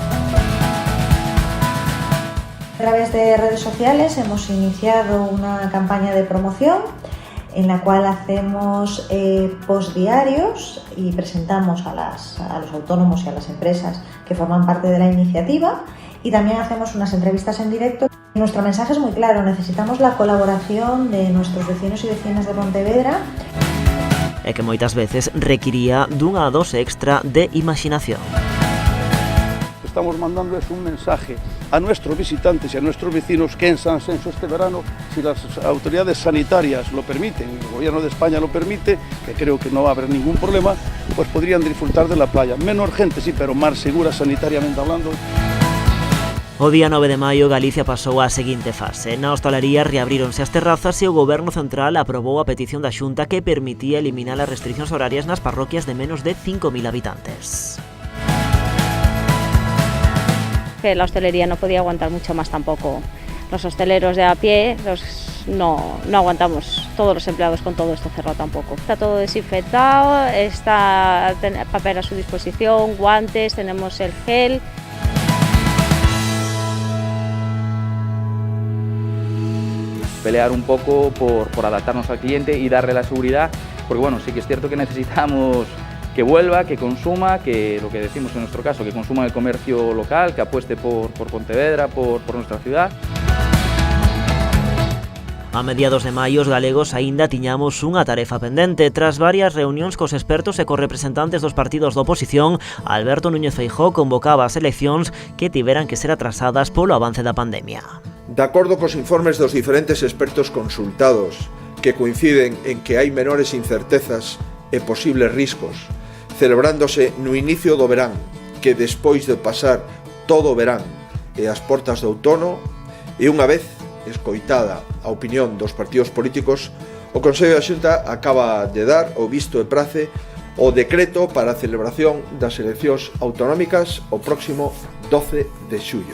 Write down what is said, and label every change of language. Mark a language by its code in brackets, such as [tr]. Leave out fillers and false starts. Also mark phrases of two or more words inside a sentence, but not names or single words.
[es] A través de redes sociales hemos iniciado una campaña de promoción en la cual hacemos post diarios y presentamos a los autónomos y a las empresas que forman parte de la iniciativa, y también hacemos unas entrevistas en directo. Nuestro mensaje es muy claro: necesitamos la colaboración de nuestros vecinos y vecinas de Pontevedra. [gl] E que moitas veces requiría dunha dose extra de imaginación. [es] Estamos mandando un mensaje a nuestros visitantes y a nuestros vecinos que en San Senso este verano, si las autoridades sanitarias lo permiten, el gobierno de España lo permite, que creo que no va a haber ningún problema, pues podrían disfrutar de la playa. Menos gente, sí, pero más segura sanitariamente hablando. [gl] O día 9 de maio, Galicia pasou á seguinte fase. Na hostalería reabríronse as terrazas e o Goberno Central aprobou a petición da Xunta que permitía eliminar as restriccións horarias nas parroquias de menos de 5.000 habitantes. [es] Que la hostelería no podía aguantar mucho más tampoco. Los hosteleros de a pie no aguantamos, todos los empleados con todo esto cerrado tampoco. Está todo desinfectado, está papel a su disposición, guantes, tenemos el gel. Pelear un poco por adaptarnos al cliente y darle la seguridad, porque bueno, sí que es cierto que necesitamos que vuelva, que consuma, que lo que decimos en nuestro caso, que consuma el comercio local, que apueste por Pontevedra, por nuestra ciudad. [gl] A mediados de maio, os galegos aínda tiñamos unha tarefa pendente. Tras varias reunións cos expertos e cos representantes dos partidos da oposición, Alberto Núñez Feijóo convocaba as eleccións que tiveran que ser atrasadas polo avance da pandemia. De acordo cos informes dos diferentes expertos consultados, que coinciden en que hai menores incertezas e posibles riscos, celebrándose no inicio do verán, que despois de pasar todo o verán e as portas do outono, e unha vez escoitada a opinión dos partidos políticos, o Consello da Xunta acaba de dar o visto e prace o decreto para a celebración das eleccións autonómicas o próximo 12 de xullo.